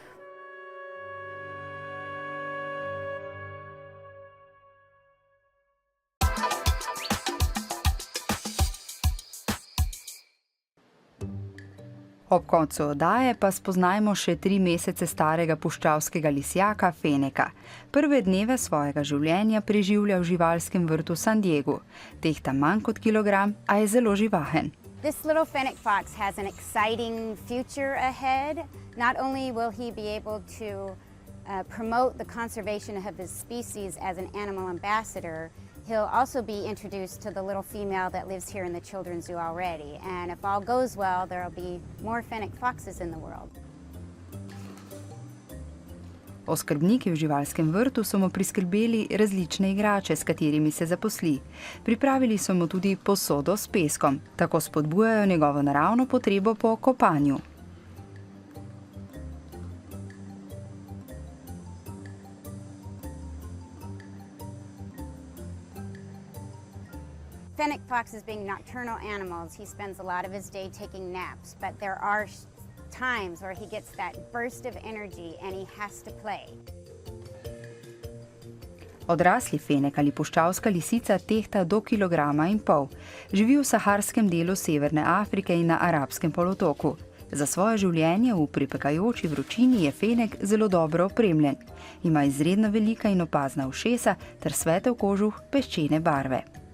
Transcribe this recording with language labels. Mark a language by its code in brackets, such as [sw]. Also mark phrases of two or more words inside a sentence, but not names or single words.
[sl] Ob koncu oddaje pa spoznajmo še 3 mesece starega puščavskega lisjaka Feneka. Prve dneve svojega življenja preživlja v živalskem vrtu San Diegu. Tehta manj kot kilogram, a je zelo živahen. [en] This little fennec fox has an exciting future ahead. Not only will he be able to promote the conservation of his species as an animal ambassador, he'll also be introduced to the little female that lives here in the children's zoo already. And if all goes well, there'll be more fennec foxes in the world. [sl] Oskrbniki v živalskem vrtu so mu priskrbeli različne igrače, s katerimi se zaposli. Pripravili so mu tudi posodo s peskom, tako spodbujajo njegovo naravno potrebo po kopanju. [en] Fennec foxes being nocturnal animals, he spends a lot of his day taking naps, but there are times where he gets that burst of energy and he has to play. [sl] Odrasli fenek ali puščavska lisica tehta do 1,5 kilograma. Živi v saharskem delu Severne Afrike in na Arabskem polotoku. Za svoje življenje v pripekajoči vročini je fenek zelo dobro opremljen. Ima izredno velika in opazna ušesa ter svetel kožuh peščene barve.